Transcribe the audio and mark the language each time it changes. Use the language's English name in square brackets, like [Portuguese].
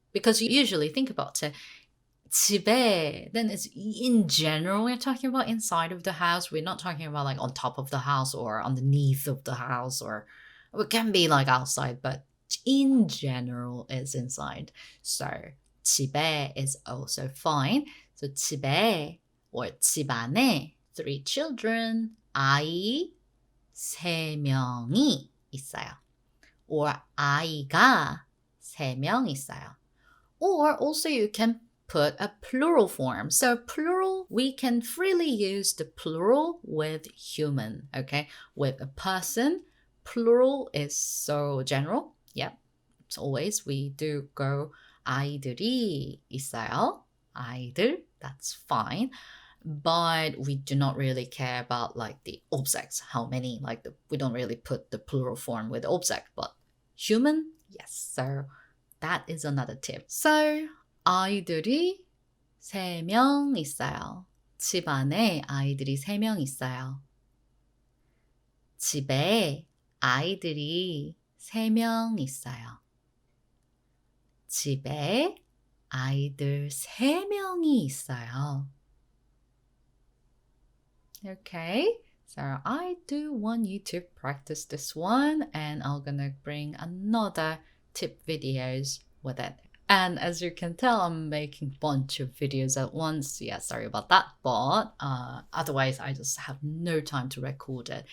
[English] Because you usually think about it. 집에, then it's in general, we're talking about inside of the house. We're not talking about like on top of the house or underneath of the house, or it can be like outside, but in general it's inside. So 집에 is also fine. [Korean] So 집에 or 집 안에 3 children, 아이 3명이 있어요. Or 아이가 3명 있어요. [English] Or also you can put a plural form. So plural, we can freely use the plural with human, okay? With a person, plural is so general. Yeah, it's always we do go [Korean] 아이들이 있어요. [English] 아이들, that's fine. But we do not really care about like the objects, how many, like we don't really put the plural form with object, but human, yes. So that is another tip. [Korean] So 아이들이 3명 있어요. 집 안에 아이들이 3명 있어요. 집에 아이들이 3명 있어요. 집에 아이들 3명이 있어요. [English] Okay, so I do want you to practice this one, and I'm gonna bring another tip videos with it. And as you can tell, I'm making a bunch of videos at once. Yeah, sorry about that, but otherwise I just have no time to record it.